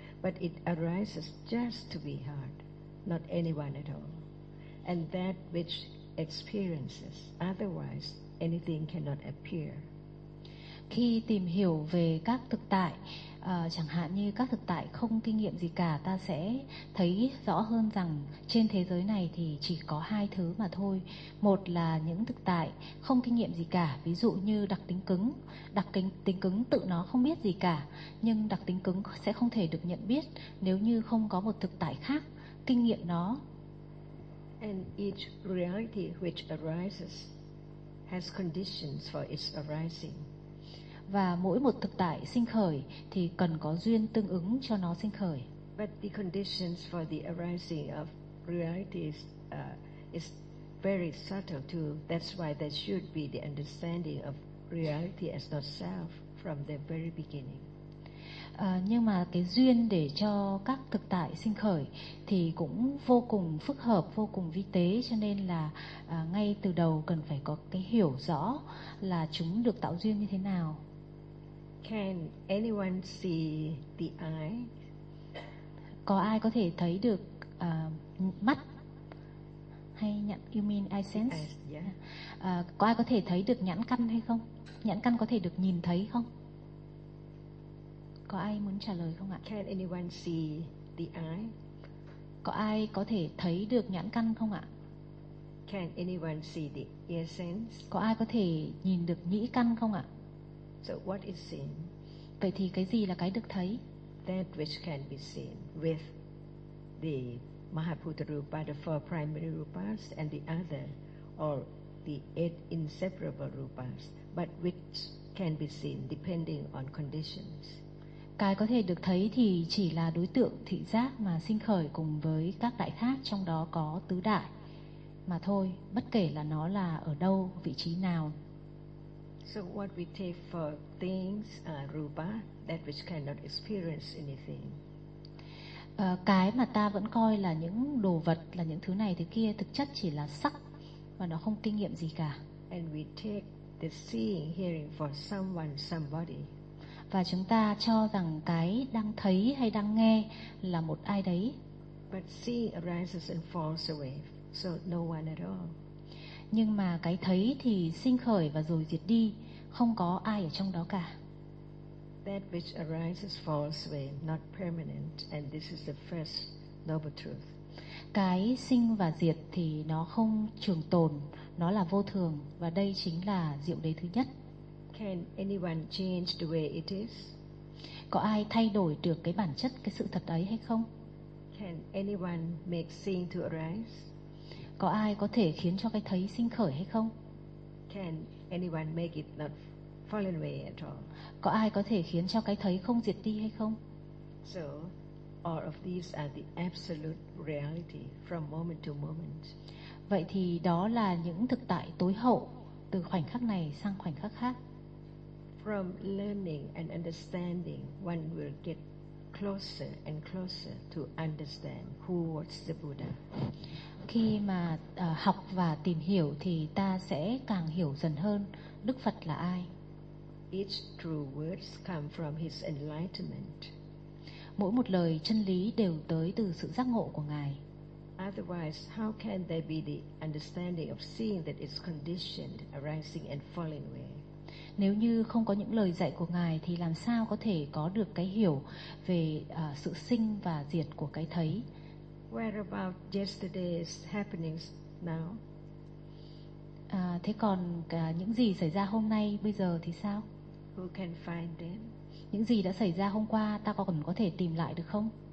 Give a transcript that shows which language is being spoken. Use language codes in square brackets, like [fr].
[en] but it arises just to be heard, not anyone at all. And that which experiences, otherwise anything cannot appear. [vi] Khi tìm hiểu về các thực tại, chẳng hạn như các thực tại không kinh nghiệm gì cả, ta sẽ thấy rõ hơn rằng trên thế giới này thì chỉ có hai thứ mà thôi. Một là những thực tại không kinh nghiệm gì cả, ví dụ như đặc tính cứng. Đặc tính cứng tự nó không biết gì cả, nhưng đặc tính cứng sẽ không thể được nhận biết nếu như không có một thực tại khác kinh nghiệm nó. [en] And each reality which arises has conditions for its arising. [vi] Và mỗi một thực tại sinh khởi thì cần có duyên tương ứng cho nó sinh khởi. [en] But the conditions for the arising of reality is very subtle too. That's why there should be the understanding of reality as not self from the very beginning. [vi] Nhưng mà cái duyên để cho các thực tại sinh khởi thì cũng vô cùng phức hợp, vô cùng vi tế, cho nên là ngay từ đầu cần phải có cái hiểu rõ là chúng được tạo duyên như thế nào. [en] Can anyone see the eye? [vi] Có ai có thể thấy được mắt? Hay nhãn, [en] you mean eye sense? Eyes, yeah. [vi] Có ai có thể thấy được nhãn căn hay không? Nhãn căn có thể được nhìn thấy không? Có ai muốn trả lời không ạ? [en] Can anyone see the eye? [vi] Có ai có thể thấy được nhãn căn không ạ? [en] Can anyone see the ear sense? [vi] Có ai có thể nhìn được nhĩ căn không ạ? [en] So what is seen? [vi] Vậy thì cái gì là cái được thấy? [en] That which can be seen with the Mahabhuta Rupa, the four primary rupas and the other, or the eight inseparable rupas, but which can be seen depending on conditions. [vi] Cái có thể được thấy thì chỉ là đối tượng thị giác mà sinh khởi cùng với các đại khác, trong đó có tứ đại mà thôi, bất kể là nó là ở đâu, vị trí nào. [en] So what we take for things are rupa, that which cannot experience anything. [vi] Cái mà ta vẫn coi là những đồ vật, là những thứ này thứ kia, thực chất chỉ là sắc và nó không kinh nghiệm gì cả. [en] And we take the seeing, hearing for someone, somebody. [vi] Và chúng ta cho rằng cái đang thấy hay đang nghe là một ai đấy. [en] But seeing arises and falls away, so no one at all. [vi] Nhưng mà cái thấy thì sinh khởi và rồi diệt đi, không có ai ở trong đó cả. [en] That which arises falls away, not permanent, and this is the first noble truth. [vi] Cái sinh và diệt thì nó không trường tồn, nó là vô thường, và đây chính là diệu đế thứ nhất. [en] Can anyone change the way it is? [vi] Có ai thay đổi được cái bản chất, cái sự thật ấy hay không? [en] Can anyone make seeing to arise? [vi] Có ai có thể khiến cho cái thấy sinh khởi hay không? [en] Can anyone make it not falling away at all? [vi] Có ai có thể khiến cho cái thấy không diệt đi hay không? [en] So, all of these are the absolute reality from moment to moment. [vi] Vậy thì đó là những thực tại tối hậu, từ khoảnh khắc này sang khoảnh khắc khác. [en] From learning and understanding, one will get closer and closer to understand who was the Buddha. [vi] Khi mà học và tìm hiểu thì ta sẽ càng hiểu dần hơn Đức Phật là ai. [en] Each true words come from his enlightenment. [vi] Mỗi một lời chân lý đều tới từ sự giác ngộ của Ngài. [en] Otherwise, how can there be the understanding of seeing that is conditioned, arising and falling away? [vi] Nếu như không có những lời dạy của Ngài thì làm sao có thể có được cái hiểu về sự sinh và diệt của cái thấy? [en] Where about yesterday's happenings now? [vi] Thế còn những gì xảy ra hôm nay bây giờ thì sao? [en] Who can find them? [vi] Những gì đã xảy ra hôm qua ta còn có thể tìm lại được không?